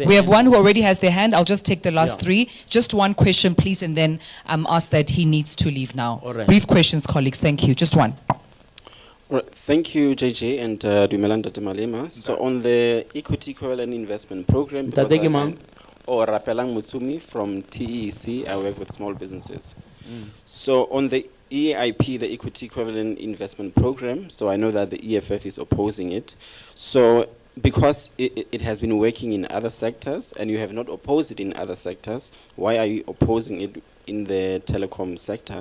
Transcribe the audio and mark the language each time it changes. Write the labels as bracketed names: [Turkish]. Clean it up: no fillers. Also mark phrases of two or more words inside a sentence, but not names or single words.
[English] We have end. one who already has their hand. I'll just take the last Yeah. 3. Just one question, please, and then ask that he needs to leave now. All right. Brief questions, colleagues. Thank you. Just one. Right. Thank you, JJ and Dumelanda Malema. So on the Equity Equivalent Investment Program, because [Southern Sotho] Ntate ke mang? [English] Rapelang Mutsumi from TEC, I work with small businesses. So on the EIP, the Equity Equivalent Investment Program, so I know that the EFF is opposing it. So because it has been working in other sectors and you have not opposed it in other sectors, why are you opposing it in the telecom sector?